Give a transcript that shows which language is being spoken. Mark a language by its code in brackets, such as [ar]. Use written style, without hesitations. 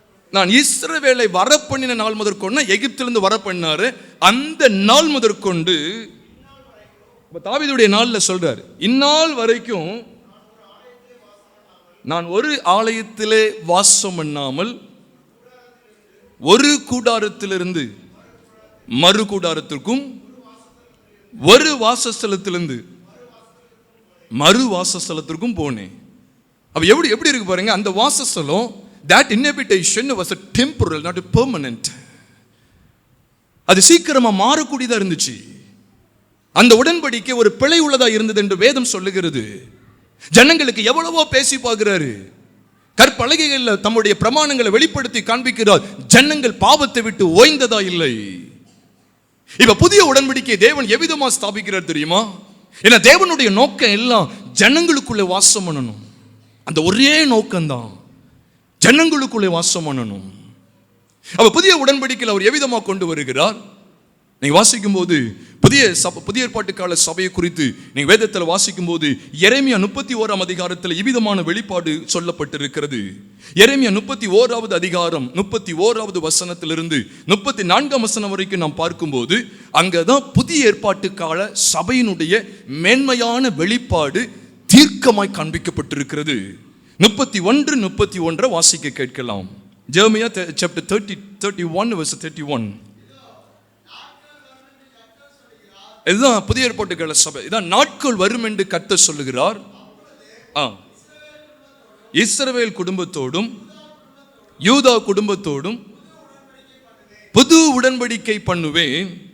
[ta] நான் இஸ்ரவேலை வரப்பண்ணின நாள் முதற்கொண்டு, எகிப்திலிருந்து வரப்பண்ணாரு அந்த நாள் முதற்கொண்டு, தாவீதுடைய நாள்ல சொல்றாரு, இந்நாள் வரைக்கும் நான் ஒரு ஆலயத்திலே வாசம் பண்ணாமல் ஒரு கூடாரத்திலிருந்து மறு கூடாரத்திற்கும், ஒரு வாசஸ்தலத்திலிருந்து மறு வாசஸ்தலத்திற்கும் போனேன். அப்ப எப்படி இருக்கு பாருங்க. அந்த வாசஸ்தலம், [en] that inhabitation was a temporal, not a permanent. [ta] அது சீக்கிரமா மாறக்கூடியதா இருந்துச்சு. அந்த உடன்படிக்கை ஒரு பிழை உள்ளதா இருந்தது என்று வேதம் சொல்லுகிறது. ஜனங்களுக்கு எவ்வளவோ பேசி பார்க்கிறாரு, கற்பலகைகள்ல தம்முடைய பிரமாணங்களை வெளிப்படுத்தி காண்பிக்கிறார். ஜனங்கள் பாவத்தை விட்டு ஓய்ந்ததா இல்லை. இப்ப புதிய உடன்படிக்கை தேவன் எவ்விதமா ஸ்தாபிக்கிறார் தெரியுமா? ஏன்னா தேவனுடைய நோக்கம் எல்லாம் ஜனங்களுக்குள்ளே வாசம் பண்ணணும். அந்த ஒரே நோக்கம்தான், ஜனங்களுக்குள்ளே வாசம் பண்ணணும். அப்ப புதிய உடன்படிக்கையில் அவர் எவ்விதமா கொண்டு வருகிறார்? நீங்க வாசிக்கும் போது புதிய ஏற்பாட்டு கால சபையை குறித்து நீங்க வேதத்தில் வாசிக்கும் போது எரேமியா 31ஆம் அதிகாரத்தில் இவ்விதமான வெளிப்பாடு சொல்லப்பட்டிருக்கிறது. எரேமியா 31வது அதிகாரம் 31வது வசனத்திலிருந்து 34ஆம் வசனம் வரைக்கும் நாம் பார்க்கும்போது அங்கதான் புதிய ஏற்பாட்டு கால சபையினுடைய மேன்மையான வெளிப்பாடு தீர்க்கமாய் காண்பிக்கப்பட்டிருக்கிறது. 31 வாசிக்க கேட்கலாம். [en] Jeremiah chapter 31 verse 31. [ta] இதுதான் புதிய ஏற்பாட்டுக்கால சபை. இதான் நாட்கள் வரும் என்று கர்த்தர் சொல்லுகிறார். இஸ்ரவேல் குடும்பத்தோடும் யூதா குடும்பத்தோடும் புது உடன்படிக்கை பண்ணுவேன்.